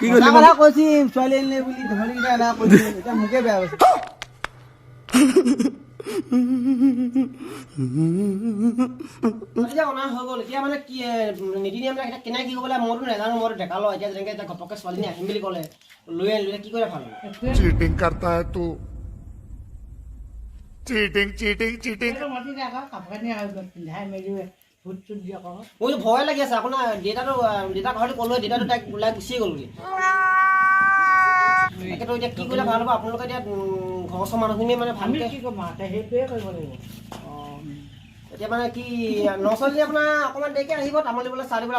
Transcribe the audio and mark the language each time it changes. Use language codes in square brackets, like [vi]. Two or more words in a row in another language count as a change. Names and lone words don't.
[as] কৈছি ছোৱালী আনিলে বুলি এতিয়া মোকে বেয়া পাইছে। হৈ গ'ল এতিয়া মানে কি নীতি নিয়ম কেনেকে কি ক'বলৈ মইতো নাজানো। মইতো ডেকা লওঁ। এতিয়া যেনেকে এতিয়া ঘপককে ছোৱালীজনী আহিম বুলি ক'লে, লৈ আনিলো, কি কৰিলে ভাল হ'ব? [hi] चीटिंग करता है तू, चीटिंग चीटिंग चीटिंग। [as] মোৰতো ভয় লাগি আছে। আপোনাৰ দেউতা ঘৰতে ক'লো, দেউতাটো তাইক ওলাই গুচি গ'লগৈ। তাকেতো এতিয়া কি কৰিলে ভাল হ'ব? আপোনালোকে এতিয়া ঘৰৰ ওচৰৰ মানুহখিনিয়ে মানে ভালকে সেইটোৱে কৰিব লাগিব। এতিয়া মানে কি নচলিলে আপোনাৰ অকণমান দেৰিকে আহিব, তামোল দিবলৈ চাহ দিবলৈ।